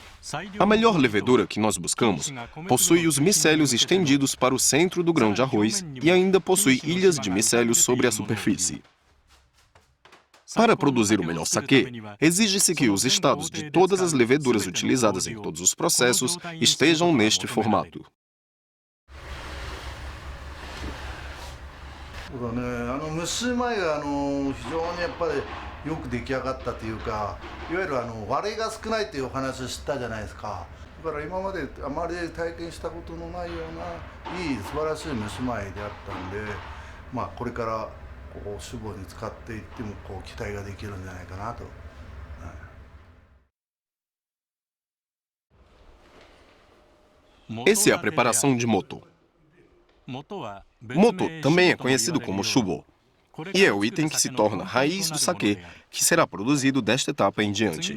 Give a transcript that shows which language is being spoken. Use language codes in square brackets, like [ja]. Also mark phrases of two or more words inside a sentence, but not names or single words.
[pt] A melhor levedura que nós buscamos possui os micélios estendidos para o centro do grão de arroz e ainda possui ilhas de micélios sobre a superfície. Para produzir o melhor saquê, exige-se que os estados de todas as leveduras utilizadas em todos os processos estejam neste formato. [ja] そうだね、蒸し米が非常にやっぱりよく出来上がったというか、いわゆる割れが少ないというお話を知ったじゃないですか。だから今まであまり体験したことのないようないい素晴らしい蒸し米であったんで、まあこれからこう酒母に使っていってもこう期待ができるんじゃないかなと。 [pt] Essa é a preparação de moto. Moto também é conhecido como shubo, e é o item que se torna raiz do saquê, que será produzido desta etapa em diante.